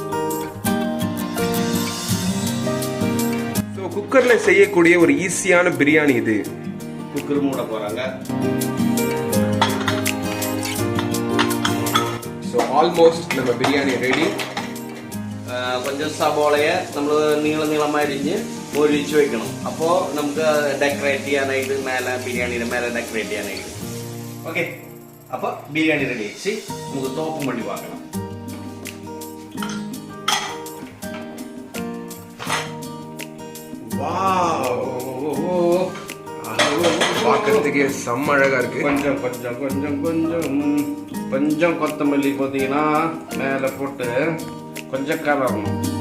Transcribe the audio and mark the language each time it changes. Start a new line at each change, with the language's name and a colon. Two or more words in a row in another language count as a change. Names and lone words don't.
Tamil: குக்கர்ல செய்யக்கூடிய ஒரு ஈஸியான பிரியாணி இது. குக்கர் மூட போறாங்க.
English: so almost
Tamil: நம்ம பிரியாணி ரெடி.
Malayalam: கொஞ்சம் സബോളയെ നമ്മൾ നീളമായി അരിഞ്ഞ് മൊരിച്ച് വെക്കണം. അപ്പോൾ നമുക്ക് ഡെക്കറേറ്റ് ചെയ്യാനായിട്ട് മേലെ ബിരിയാണിയുടെ മേലെ ഡെക്കറേറ്റ് ചെയ്യാനായിട്ട്. ഓക്കെ, അപ്പൊ ബിരിയാണി റെഡി ആയിച്ച് നമുക്ക് തോപ്പും വേണ്ടി വാങ്ങണം.
Tamil: பார்க்கறதுக்கே செம்ம அழகா இருக்கு. கொஞ்சம் கொஞ்சம் கொஞ்சம் கொஞ்சம் கொஞ்சம் கொத்தமல்லி புதினா மேல போட்டு கொஞ்சம் கலரணும்.